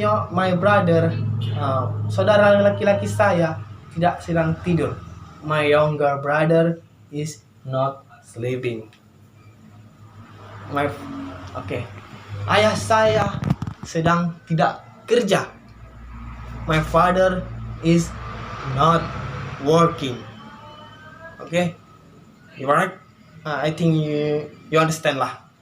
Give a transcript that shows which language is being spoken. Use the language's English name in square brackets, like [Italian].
[English] My brother, [Indonesian] saudara laki-laki saya tidak sedang tidur. [English] My younger brother is not sleeping. [Indonesian] Ayah saya sedang tidak kerja. [English] My father is not working. You right? I think you understand lah.